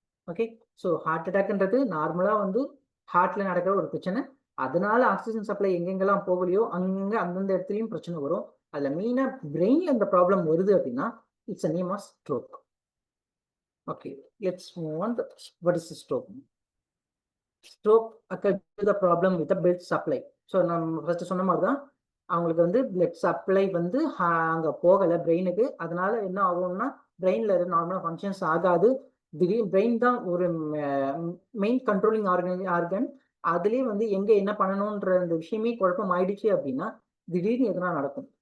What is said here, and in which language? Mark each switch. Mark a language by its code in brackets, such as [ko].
[ta] Okay, so heart அட்டாக்ன்றது நார்மலாக வந்து ஹார்ட்டில் நடக்கிற ஒரு பிரச்சனை. அதனால ஆக்சிஜன் சப்ளை எங்கெங்கெல்லாம் போகலையோ அங்கங்கே அந்தந்த இடத்துலையும் பிரச்சனை வரும். அதில் மெயினாக பிரெயினில் இந்த ப்ராப்ளம் வருது அப்படின்னா it's a name of stroke. [en] Okay, let's move on. What is the stroke? Stroke occurs to the problem with the blood supply. [ta] So நம்ம ஃபர்ஸ்ட் சொன்ன மாதிரி தான் அவங்களுக்கு வந்து பிளட் சப்ளை வந்து அங்கே போகலை பிரெயினுக்கு. அதனால என்ன ஆகும்னா பிரெயினில் நார்மலாக ஃபங்க்ஷன்ஸ் ஆகாது. திடீர்னு பிரெயின் தான் ஒரு மெயின் கண்ட்ரோலிங் ஆர்கன். அதுலேயே வந்து எங்கே என்ன பண்ணணுன்ற அந்த விஷயமே குழப்பம் ஆயிடுச்சு அப்படின்னா திடீர்னு எதுனா நடக்கும்.